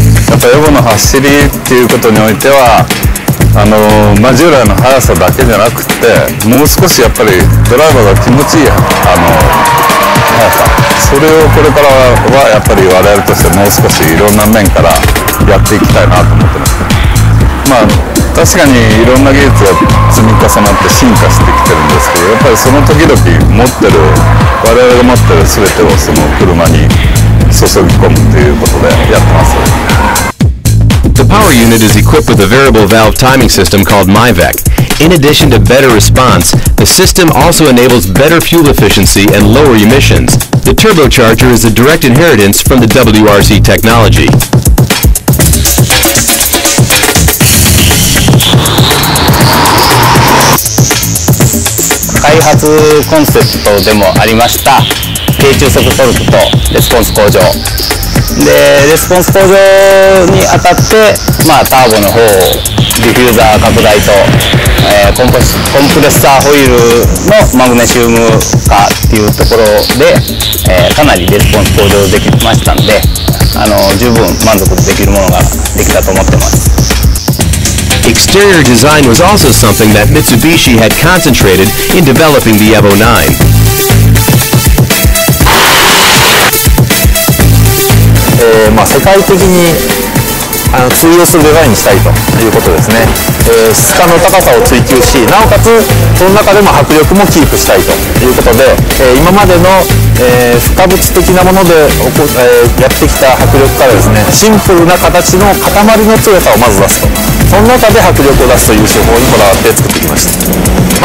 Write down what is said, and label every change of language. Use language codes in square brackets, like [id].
[ja] やっぱエボの走りっていうことにおいては従来の速さだけじゃなくて、もう少しやっぱりドライバーが気持ちいい速さ、それをこれからはやっぱり我々としてもう少しいろんな面からやっていきたいなと思ってます。まあ確かにいろんな技術が積み重なって進化してきてるんですけど、やっぱりその時々持ってる我々が持ってる全てをその車に注ぎ込むということでやってます。 [en] The power unit is equipped with a variable valve timing system called MyVec. In addition to better response, the system also enables better fuel efficiency and lower emissions. The turbocharger is a direct inheritance from the WRC technology. [ja] 開発コンセプトでもありました低中速トルクとレスポンス向上で、レスポンス向上にあたって、ターボの方をディフューザー拡大と、コンプレッサーホイールのマグネシウム化っていうところで、かなりレスポンス向上できましたんで、十分満足できるものができたと思ってます。 [en] Exterior design was also something that Mitsubishi had concentrated in developing the Evo 9. [ja] 世界的に通用するデザインにしたいということですね。質感の高さを追求し、なおかつその中でも迫力もキープしたいということで、今までの、不可物的なものでやってきた迫力からですね、シンプルな形の塊の強さをまず出すと、その中で迫力を出すという手法にこだわって作ってきました。